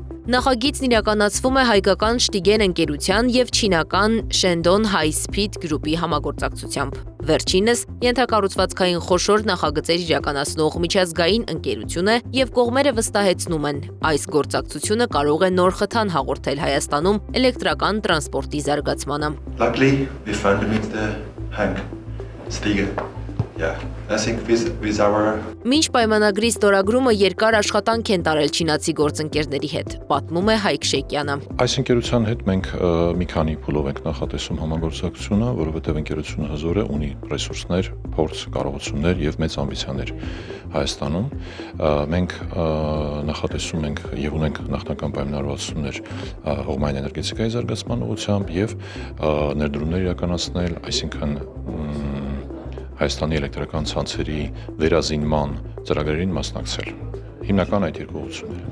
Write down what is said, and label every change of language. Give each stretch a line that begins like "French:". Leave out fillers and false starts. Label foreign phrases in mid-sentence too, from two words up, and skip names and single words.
Armenian: Նախագիծն իրականացվում է հայկական Շտիգեն ընկերության եւ չինական Շենդոն High Speed Group-ի համագործակցությամբ։ Վերջինս ենթակառուցվածքային խոշոր նախագծեր իրականացնող միջազգային ընկերություն է եւ կողմերը վստահեցնում են, այս գործակցությունը կարող է նոր խթան հաղորդել Հայաստանում էլեկտրական տրանսպորտի զարգացմանը։
English: Luckily, we found him at the Hank Stiegen. Yeah, I think with our
Armenian: Մինչ պայմանագրի ստորագրումը երկար աշխատանք են տարել չինացի գործընկերների հետ, պատմում է Հայկ Շեկյանը։ Այս ընկերության հետ մենք մի քանի փուլով ենք նախատեսում համագործակցությունը, որովհետև ընկերությունը հզոր է, ունի ռեսուրսներ, փորձ, կարողություններ եւ մեծ ամբիցիաներ Հայաստանում։ Մենք նախատեսում ենք եւ ունենք նախնական պայմանավորվածություններ հողմային էներգետիկայի զարգացման ուղղությամբ եւ ներդրումներ իրականացնել, այսինքն Հայաստանի էլեկտրական ցանցերի վերազինման ծրագրերին մասնակցել։ Հիմնական այդ երկու ուղղությունները։